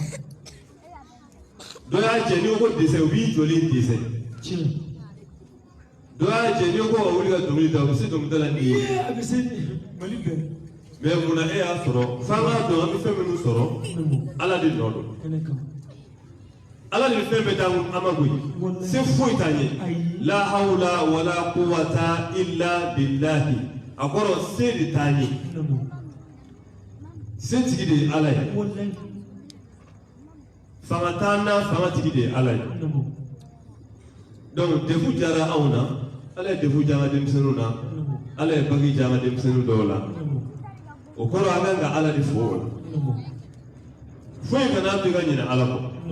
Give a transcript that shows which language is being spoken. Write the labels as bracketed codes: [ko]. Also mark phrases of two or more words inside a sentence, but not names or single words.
[bm] dɔ y'a diya n'i ko ko dessin u b'i joli dessin dɔ y'a diya n'i ko ka wuli ka dɔnkili da u bɛ se dɔnkilida la n'i ye mais munna e y'a sɔrɔ f'an k'a dɔn an bɛ fɛn minnu sɔrɔ ala de nɔ don ala de fɛn bɛɛ t'an ma koyi se foyi t'an ye [ar] لا حول ولا قوة إلا بالله [bm] a kɔrɔ se de t'an ye se tigi de ye ala ye fanga t'an na fanga tigi de ye ala ye donc defu diyara anw na ala ye defu diya an ka denmisɛnninw na ala ye bagi diya an ka denmisɛnnin dɔw la o kɔrɔ an kan ka ala de fo o la foyi kana to i ka ɲinɛ ala kɔ